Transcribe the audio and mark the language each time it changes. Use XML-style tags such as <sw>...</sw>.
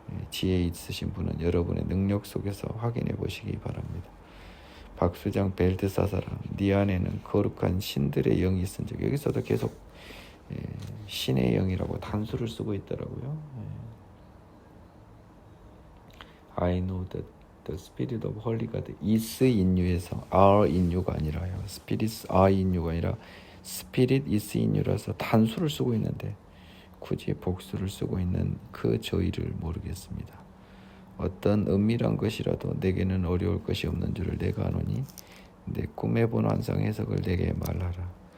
<ko>지혜 있으신 분은 여러분의 능력 속에서 확인해 보시기 바랍니다. 박수장 벨드사살아, 네 안에는 거룩한 신들의 영이 있은 적. 여기서도 계속 신의 영이라고 단수를 쓰고 있더라고요.</ko> <en>I know that the spirit of holy God is in you</en> <ko>에서 are in you가 아니라요. spirits are in you가 아니라 spirit is in you라서 단수를 쓰고 있는데 굳이 복수를 쓰고 있는 그 저희를 모르겠습니다. 어떤 은밀한 것이라도 내게는 어려울 것이 없는 줄을 내가 아노니 내 꿈에 본 환상 해석을 내게 말하라.</ko>